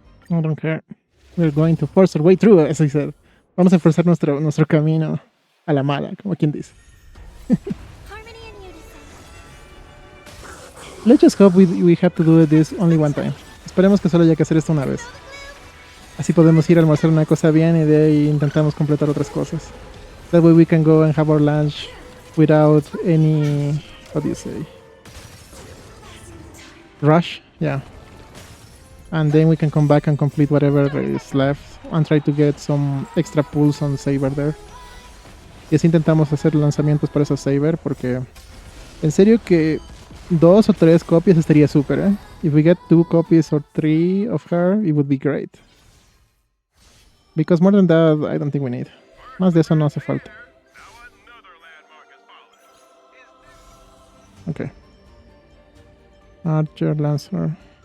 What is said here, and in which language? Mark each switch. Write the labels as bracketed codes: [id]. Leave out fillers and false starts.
[en] I don't care. We're going to force our way through, as I said. [es] Vamos a forzar nuestro camino a la mala, como quien dice. [en] Let's just hope we have to do this only one time. [es] Esperemos que solo haya que hacer esto una vez. Así podemos ir a almorzar una cosa bien y de ahí intentamos completar otras cosas. [en] That way we can go and have our lunch without any, what do you say, rush. Yeah, and then we can come back and complete whatever is left and try to get some extra pulls on Saber there. [es] Y así intentamos hacer lanzamientos para esa Saber, porque en serio que 2 o 3 copias estaría súper, ¿eh? [en] If we get 2 copies or 3 of her, it would be great. Because more than that, I don't think we need. [es] Más de eso no hace falta. [en] Okay. Archer, Lancer.